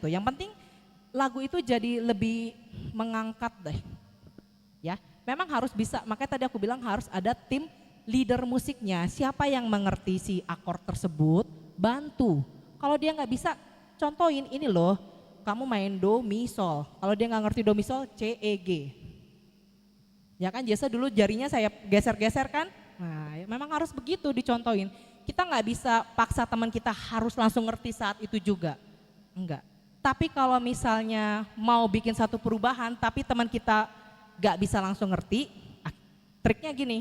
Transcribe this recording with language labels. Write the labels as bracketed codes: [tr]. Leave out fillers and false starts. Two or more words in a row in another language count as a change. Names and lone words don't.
[id] Yang penting lagu itu jadi lebih mengangkat deh. Ya, memang harus bisa. Makanya tadi aku bilang harus ada tim leader musiknya. Siapa yang mengerti si akord tersebut, bantu. Kalau dia nggak bisa, contohin ini loh. Kamu main do, mi, sol. Kalau dia nggak ngerti do, mi, sol, C, E, G. Ya kan biasa dulu jarinya saya geser-geser kan. Nah, memang harus begitu dicontohin. Kita nggak bisa paksa teman kita harus langsung ngerti saat itu juga. Enggak. Tapi kalau misalnya mau bikin satu perubahan tapi teman kita gak bisa langsung ngerti, triknya gini.